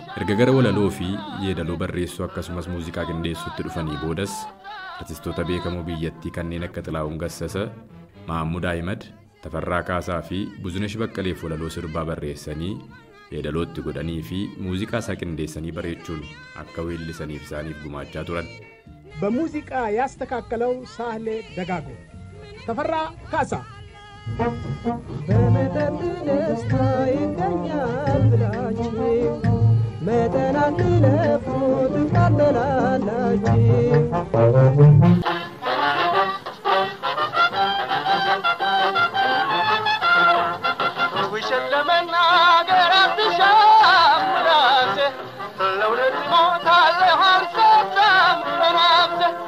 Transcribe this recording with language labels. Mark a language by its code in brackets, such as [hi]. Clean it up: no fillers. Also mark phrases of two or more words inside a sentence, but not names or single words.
[om] Erga gara walaloo fi yeedaloo barreessuu akkasumas muuziqaa qindeessuutti dhufanii boodas artistoota beekamoo biyyattii kanneen akka Xilaa'uun Gassasa, Mahammud Ahimad, Tafarraa Kaasaa fi Buzunesh Baqqaleef walaloo sirbaa barreessanii yeedalootti godhanii fi muuziqaa isaa qindeessanii bareechuun akka weellisaniif isaaniif gumaachaa turan. [am] በሙዚቃ ያስተካከለው ሳህሌ ደጋጎ፣ ተፈራ ካሳ በመጠጥ ደስታ ይገኛል ብላችሁ መጠን አትለፉ ትቃጠላላችሁ። ውሸት ለመናገር አትሻም ራሴ ለእውነት እሞታለሁ አልሰሳም በነፍሴ።